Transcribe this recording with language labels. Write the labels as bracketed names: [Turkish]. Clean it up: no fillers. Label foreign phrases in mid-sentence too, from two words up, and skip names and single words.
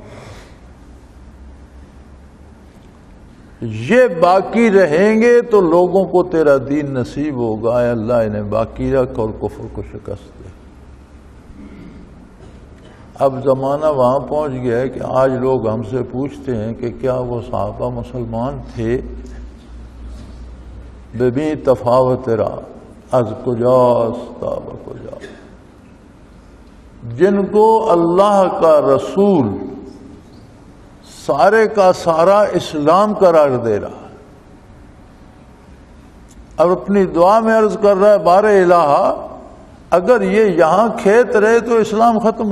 [Urdu] یہ باقی رہیں گے تو لوگوں کو تیرا دین نصیب ہوگا. اے اللہ انہیں باقی رکھ اور کفر کو شکست دے. اب زمانہ وہاں پہنچ گیا ہے کہ آج لوگ ہم سے پوچھتے ہیں کہ کیا وہ صحابہ مسلمان تھے؟ [Persian] ببی تفاوت را از کجاست تا بکجا، [Urdu] جن کو اللہ کا رسول سارے کا سارا اسلام قرار دے رہا اور اپنی دعا میں عرض کر رہا ہے بار الہ اگر یہ یہاں کھیت رہے تو اسلام ختم ہو.